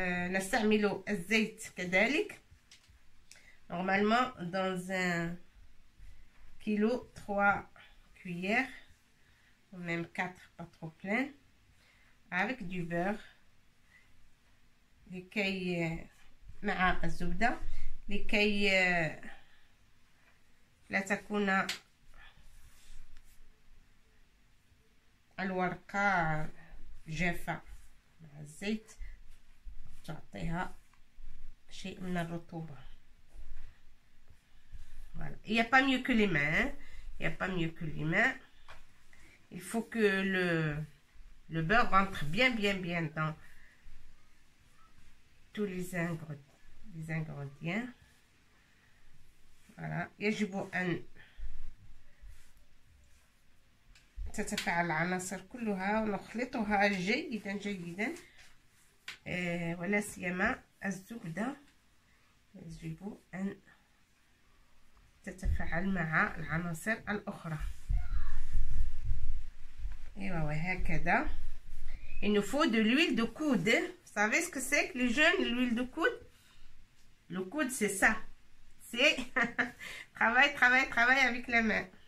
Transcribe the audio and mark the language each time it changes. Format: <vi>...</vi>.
<ar>نستعمل الزيت كذلك.</ar> <fr>Normalement, dans un kilo, 3 cuillères, ou même 4, pas trop plein, avec du beurre.</fr> <ar>لكي مع الزبدة لكي لا تكون الورقة جافة. مع الزيت تعطيها شيء من الرطوبة.</ar> <fr>Voilà. Il n'y a pas mieux que les mains. Il n'y a pas mieux que les mains. Il faut que le beurre rentre bien dans tous les ingrédients. Voilà.</fr> <ar>يجب أن تتفاعل العناصر كلها ونخلطها جيدا ولا سيما الزبدة يجب أن تتفاعل مع العناصر الأخرى. Et وهكذا.</ar> <fr>Il nous faut de l'huile de coude. Vous savez ce que c'est que les jeunes, l'huile de coude? Le coude, c'est ça. C'est travail avec la main.</fr>